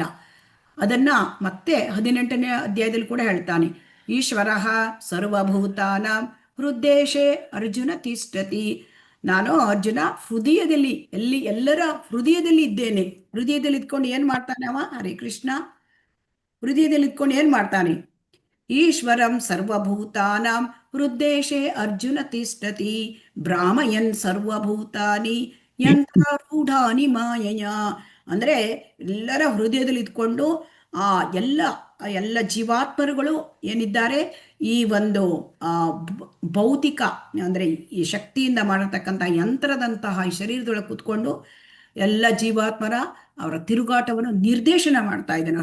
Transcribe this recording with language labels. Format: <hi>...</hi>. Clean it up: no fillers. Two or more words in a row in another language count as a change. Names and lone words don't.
<kn>ಅದನ್ನು ಮತ್ತೆ 18ನೇ ಅಧ್ಯಾಯದಲ್ಲಿ ಕೂಡ ಹೇಳ್ತಾನೆ,</kn> <sa>ಈಶ್ವರ ಸರ್ವಭೂತಾನಾಂ ಹೃದ್ದೇಶೇ ಅರ್ಜುನ ತಿಷ್ಠತಿ.</sa> <kn>ನಾನು ಅರ್ಜುನ ಹೃದಯದಲ್ಲಿ, ಎಲ್ಲರ ಹೃದಯದಲ್ಲಿ ಇದ್ದೇನೆ. ಹೃದಯದಲ್ಲಿ ಇದ್ಕೊಂಡು ಏನು ಮಾಡ್ತಾನೆ ಅವ? ಹರೇ ಕೃಷ್ಣ. ಹೃದಯದಲ್ಲಿ ಇದ್ಕೊಂಡು ಏನು ಮಾಡ್ತಾನೆ?</kn> <sa>ಈಶ್ವರಂ ಸರ್ವಭೂತಾನಾಂ ಹೃದ್ದೇಶೇ ಅರ್ಜುನ ತಿಷ್ಠತಿ ಭ್ರಾಮಯನ್ ಸರ್ವಭೂತಾನಿ ಯಂತ್ರಾರೂಢಾನಿ ಮಾಯಯ.</sa> <kn>ಅಂದರೆ ಎಲ್ಲರ ಹೃದಯದಲ್ಲಿ ಇದ್ಕೊಂಡು ಎಲ್ಲ ಜೀವಾತ್ಮರುಗಳು ಏನಿದ್ದಾರೆ, ಈ ಒಂದು ಭೌತಿಕ ಅಂದರೆ ಈ ಶಕ್ತಿಯಿಂದ ಮಾಡಿರ್ತಕ್ಕಂಥ ಯಂತ್ರದಂತಹ ಈ ಶರೀರದೊಳಗೆ ಕೂತ್ಕೊಂಡು ಎಲ್ಲ ಜೀವಾತ್ಮರ ಅವರ ತಿರುಗಾಟವನ್ನು ನಿರ್ದೇಶನ ಮಾಡ್ತಾ ಇದ್ದಾನೆ.</kn>